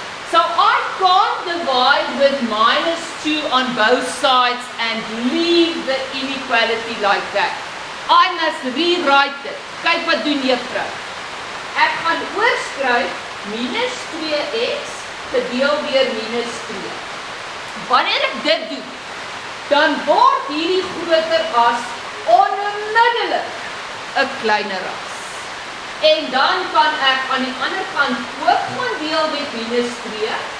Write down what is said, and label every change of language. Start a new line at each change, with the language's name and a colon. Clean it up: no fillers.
English: So I can't divide with minus 2 on both sides and leave the inequality like that. I must rewrite it.
Afrikaans: Kyk wat doen juffrou. Ek gaan oorskryf minus 2x gedeel deur minus 2. Wanneer ek dit doen, dan word hierdie groter as onmiddellik 'n kleiner as. En dan kan ek aan die ander kant ook gaan deel met minus 2.